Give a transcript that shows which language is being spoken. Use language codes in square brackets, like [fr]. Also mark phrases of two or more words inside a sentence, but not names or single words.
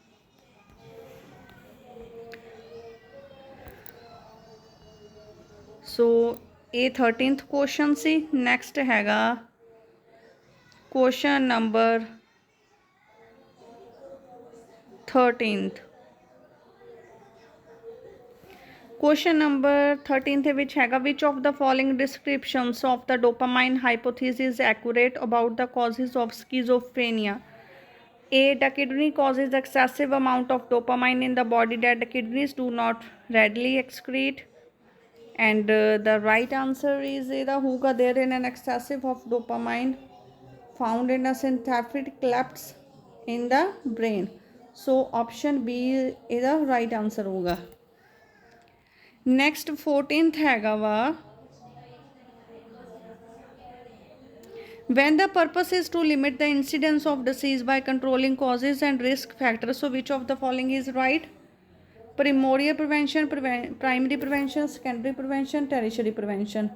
[en] So ये 13th question सी. Next हैगा question number 13th. Question number 13 [pa] ਦੇ ਵਿੱਚ ਹੈਗਾ [en] which of the following descriptions of the dopamine hypothesis is accurate about the causes of schizophrenia? A. The kidney causes excessive amount of dopamine in the body that the kidneys do not readily excrete. And the right answer is [pa] ਇਹਦਾ ਹੋਊਗਾ [en] there in an excessive of dopamine found in a synaptic clefts in the brain. So option B ਇਹਦਾ right answer ਹੋਊਗਾ. Next 14th [pa] ਹੈਗਾ ਵਾ [en] when the purpose is to limit the incidence of disease by controlling causes and risk factors. So which of the following is right? Primordial prevention, primary prevention, secondary prevention, tertiary prevention.